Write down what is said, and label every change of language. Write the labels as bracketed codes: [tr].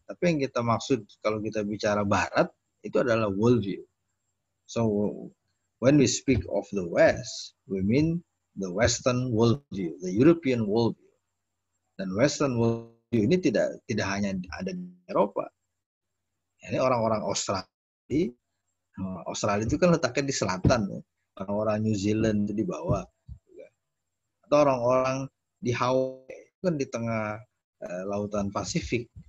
[id] Tapi yang kita maksud kalau kita bicara Barat itu adalah worldview. [en] So when we speak of the West, we mean the Western worldview, the European worldview. [id] Dan Western worldview ini tidak hanya ada di Eropa. Ini orang-orang Australia. Australia itu kan letaknya di selatan, ya. Orang-orang New Zealand itu di bawah. Atau orang-orang di Hawaii itu kan di tengah lautan Pasifik.